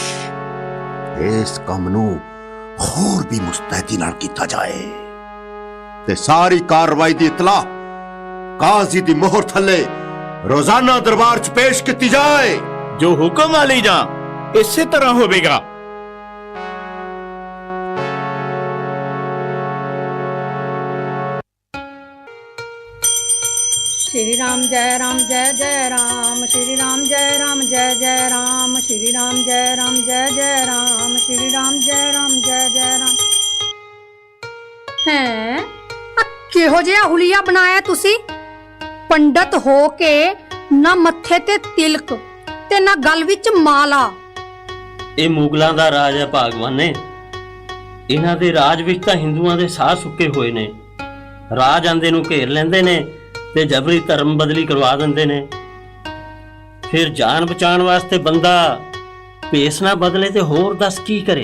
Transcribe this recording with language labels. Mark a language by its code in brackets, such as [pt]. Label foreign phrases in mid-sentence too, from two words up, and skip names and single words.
[pa] ਇਸ ਕੰਮ ਨੂੰ ਹੋਰ ਵੀ ਮੁਸਤੈਦੀ ਨਾਲ ਕੀਤਾ ਜਾਏ ਤੇ ਸਾਰੀ ਕਾਰਵਾਈ ਦੀ ਇਤਲਾ ਕਾਜ਼ੀ ਦੀ ਮੋਹਰ ਥੱਲੇ ਰੋਜ਼ਾਨਾ ਦਰਬਾਰ 'ਚ ਪੇਸ਼ ਕੀਤੀ ਜਾਏ। ਜੋ ਹੁਕਮ ਵਾਲੀ ਜਾਂ ਇਸੇ ਤਰ੍ਹਾਂ ਹੋਵੇਗਾ। [hi] श्री राम जय जय राम, श्री राम जय राम, श्री राम जय जय राम, श्री राम जय राम। [pa] ਹੈਂ ਕਿਹੋ ਜਿਹਾ ਹੁਲੀਆ ਬਣਾਇਆ ਤੁਸੀਂ? ਪੰਡਿਤ ਹੋ ਕੇ ਨਾ ਮੱਥੇ ਤੇ ਤਿਲਕ ਤੇ ਨਾ ਗਲ ਵਿਚ ਮਾਲਾ। ਇਹ ਮੁਗਲਾਂ ਦਾ ਰਾਜ ਹੈ ਭਾਗਵਾਨ ਨੇ। ਇਹਨਾਂ ਦੇ ਰਾਜ ਵਿੱਚ ਤਾਂ ਹਿੰਦੂਆਂ ਦੇ ਸਾਹ ਸੁੱਕੇ ਹੋਏ ਨੇ। ਰਾਜ ਆਂਦੇ ਨੂੰ ਘੇਰ ਲੈਂਦੇ ਨੇ ਤੇ ਜਬਰੀ ਧਰਮ ਬਦਲੀ ਕਰਵਾ ਦਿੰਦੇ ਨੇ। ਫਿਰ ਜਾਨ ਬਚਾਉਣ ਵਾਸਤੇ ਬੰਦਾ ਭੇਸ ਨਾ ਬਦਲੇ ਤੇ ਹੋਰ ਦੱਸ ਕੀ ਕਰੇ।